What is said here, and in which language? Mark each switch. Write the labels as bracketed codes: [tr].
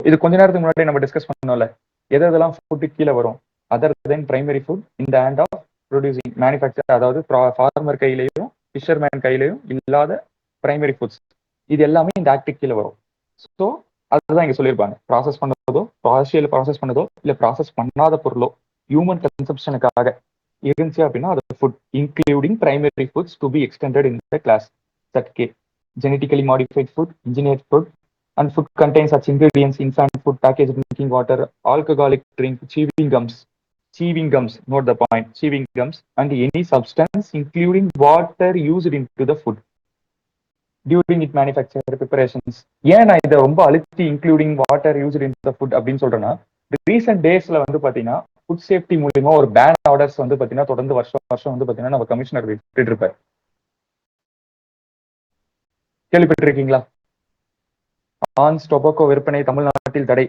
[ta] இது கொஞ்ச நேரத்துக்கு முன்னாடி நம்ம டிஸ்கஸ் பண்ணோம்ல, எதெல்லாம் ஃபுட்டு கீழே வரும், [en] other then primary food in the hand of producing manufacture, [ta] அதாவது ஃபார்மர் கையிலையும் ஃபிஷர்மேன் கையிலையும் இல்லாத பிரைமரி ஃபுட்ஸ், இது எல்லாமே இந்த ஆக்டுக்கு கீழே வரும். ஸோ அதுதான் இங்க சொல்லியிருப்பாங்க, ப்ராசஸ் பண்ணதோ, பார்ஷியல் ப்ராசஸ் பண்ணதோ இல்லை ப்ராசஸ் பண்ணாத பொருளோ ஹியூமன் கன்சம்ஷனுக்காக இருந்துச்சு அப்படின்னா அது food, [en] Including primary foods to be extended in the class that K. Genetically modified food, engineered food, and food contains such ingredients: infant food, packaged drinking water, alcoholic drink, chewing gums, note the point, chewing gums, and any substance including water used into the food during its manufacture preparations. [ta] ஏன் நான் இதை ரொம்ப அழுத்தி [en] including water used in the food [ta] அப்படின்னு சொல்றேன்னா, recent டேஸ்ல வந்து பாத்தீங்கன்னா ஃபுட் சேஃப்டி மூலியமா ஒரு பேன் ஆர்டர்ஸ் வந்து பாத்தீங்கன்னா தொடர்ந்து வருஷம் வந்து பாத்தீங்கன்னா நம்ம கமிஷனர் விட்டுட்டு இருப்பார். கேள்விப்பட்டிருக்கீங்களா? ஆன்ஸ் டொபாக்கோ விற்பனை தமிழ்நாட்டில் தடை.